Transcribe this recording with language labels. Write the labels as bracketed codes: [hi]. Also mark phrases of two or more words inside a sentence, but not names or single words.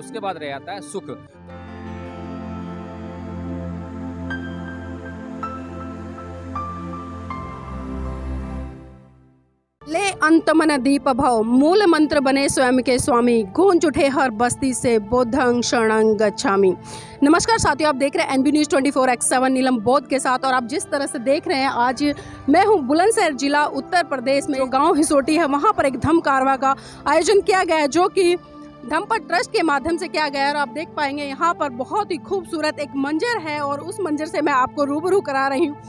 [hi] उसके बाद रह जाता है सुख। ले अंत मन दीप भव, मूल मंत्र बने स्वयं के स्वामी, गूंज उठे हर बस्ती से [pi] बुद्धं शरणं गच्छामि। [hi] नमस्कार साथियों, आप देख रहे हैं एनबी न्यूज़ 24/7 नीलम बौद्ध के साथ। और आप जिस तरह से देख रहे हैं, आज मैं हूं बुलंदशहर जिला उत्तर प्रदेश में, जो गांव हिसोटी है, वहां पर एक धम्म कारवा का आयोजन किया गया है, जो कि धम्मपद ट्रस्ट के माध्यम से किया गया है। और आप देख पाएंगे यहाँ पर बहुत ही खूबसूरत एक मंजर है, और उस मंजर से मैं आपको रूबरू करा रही हूँ।